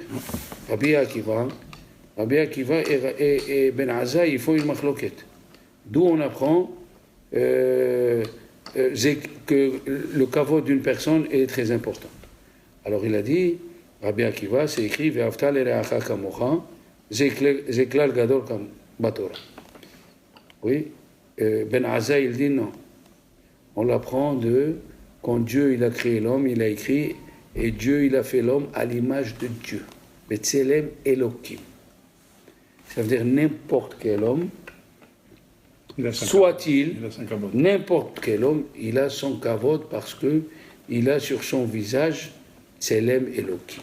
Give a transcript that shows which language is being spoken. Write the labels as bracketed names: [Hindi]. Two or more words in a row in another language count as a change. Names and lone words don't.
[French] Rabbi Akiva et Ben Azza, ils font une machloket. D'où on apprend que le kavod d'une personne est très important. Alors il a dit, Rabbi Akiva, c'est écrit, [Hebrew] ואהבת לרעך כמוך זה כלל גדול בתורה. [French] Oui, Ben Azza, il dit non. On l'apprend de, quand Dieu il a créé l'homme, il a écrit, et Dieu il a fait l'homme à l'image de Dieu. [Hebrew] בצלם אלהים. [French] Ça veut dire n'importe quel homme, soit-il, n'importe quel homme, il a son kavod parce que il a sur son visage [Hebrew] צלם אלהים.